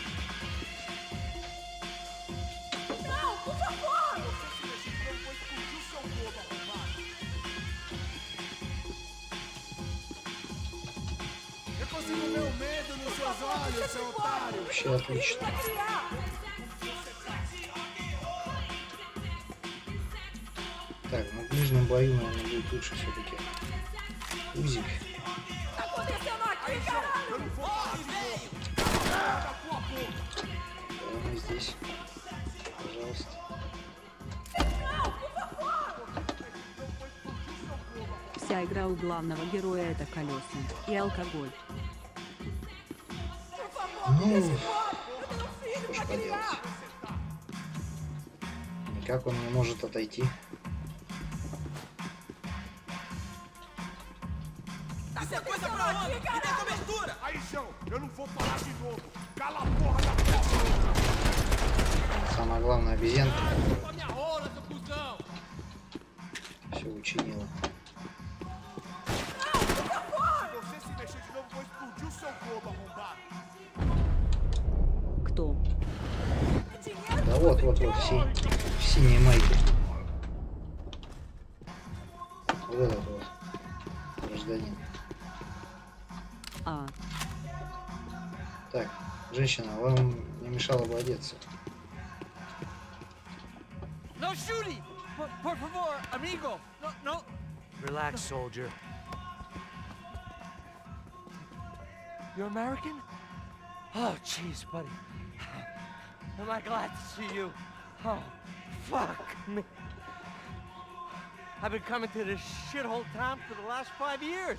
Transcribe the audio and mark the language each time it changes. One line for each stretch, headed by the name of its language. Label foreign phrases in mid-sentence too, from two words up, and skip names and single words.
Portuguese: Não, por favor! Você se legislou, foi explodir seu corpo arrombado. Eu consigo ver o medo nos seus olhos, seu otário!
Russian: вообще отлично. Так, ну в ближнем бою, наверное, будет лучше все-таки. Узик. Прямо здесь. Пожалуйста. Вся игра у главного героя — это колеса и алкоголь. Ну, что ж поделать. Никак он не может отойти.
Portuguese: Isso é coisa pra homem! Me dê cobertura! Aí, chão! Eu não vou falar de novo! Cala a porra da porra!
Russian: Самое главное, обезьянка. Все учинила. Кто? Да вот, в синей майке. Вот этот вот гражданин. А. Так, женщина, вам не мешало бы одеться.
English: No shooting!
Portuguese: Por favor, amigo!
English: No! Relax, soldier. You're American? Oh, jeez, buddy. Am I glad to see you? Oh, fuck me. I've been coming to this shithole town for the last 5 years.